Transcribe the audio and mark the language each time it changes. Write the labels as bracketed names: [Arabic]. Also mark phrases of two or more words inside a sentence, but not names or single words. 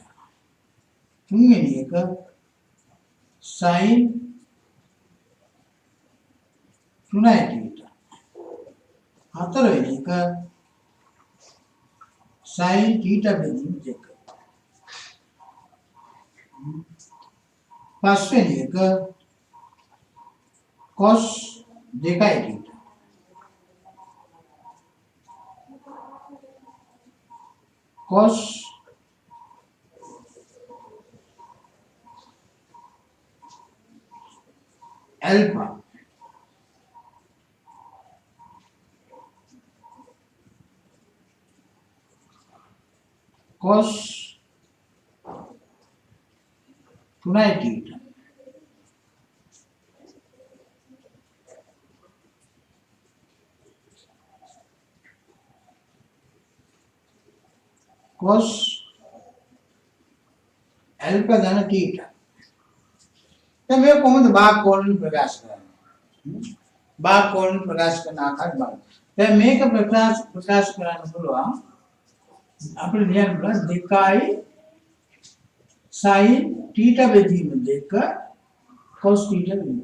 [Sinhala] තුන්වෙනි එක sin 3 θ. හතරවෙනි එක sin θ බෙදීම 2. පස්වෙනි එක cos 2 θ. [English] cos alpha cos 3 θ. [Sinhala] cos alpha ධන θ. දැන් මේ කොහොමද භාග කෝණ ප්‍රකාශ කරන්නේ? භාග කෝණ ප්‍රකාශ කරන ආකාරය බලන්න. දැන් මේක ප්‍රකාශ කරන්න පුළුවන් අපිට ලියන්න පුළුවන් 2 sin θ බෙදීම 2 cos θ බෙදීම.